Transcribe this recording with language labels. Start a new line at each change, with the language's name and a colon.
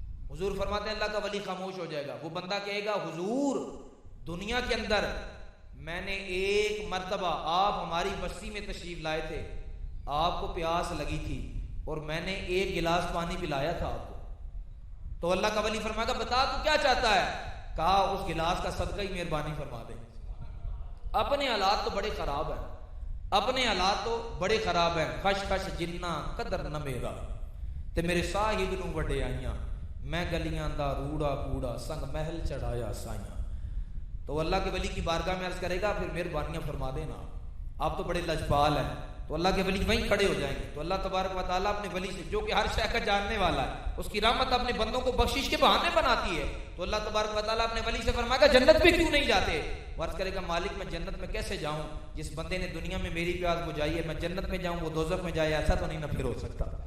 Urdu: حضور فرماتے ہیں اللہ کا ولی خاموش ہو جائے گا. وہ بندہ کہے گا حضور دنیا کے اندر میں نے ایک مرتبہ آپ ہماری بستی میں تشریف لائے تھے آپ کو پیاس لگی تھی اور میں نے ایک گلاس پانی پلایا تھا آپ کو. تو اللہ کا ولی فرمائے گا بتا تو کیا چاہتا ہے؟ کہا اس گلاس کا صدقہ ہی مہربانی فرما دے. اپنے حالات تو بڑے خراب ہیں اپنے حالات تو بڑے خراب ہیں.
Punjabi: خش خش جنہ قدر نہ میرا تے میرے صاحب نو وڈے آئیاں میں گلیاں دا روڑا کوڑا سنگ محل چڑھایا سائیاں.
Urdu: تو اللہ کے ولی کی بارگاہ میں عرض کرے گا پھر مہربانیاں فرما دینا آپ تو بڑے لجپال ہیں. تو اللہ کے ولی وہیں کھڑے ہو جائیں گے. تو اللہ تبارک و تعالیٰ اپنے ولی سے جو کہ ہر شے کا جاننے والا ہے اس کی رحمت اپنے بندوں کو بخشش کے بہانے بناتی ہے. تو اللہ تبارک و تعالیٰ اپنے ولی سے فرمائے گا جنت میں کیوں نہیں جاتے؟ عرض کرے گا مالک میں جنت میں کیسے جاؤں جس بندے نے دنیا میں میری پیاس بجھائی ہے میں جنت میں جاؤں وہ دوزخ میں جائے ایسا تو نہیں نہ پھر ہو سکتا.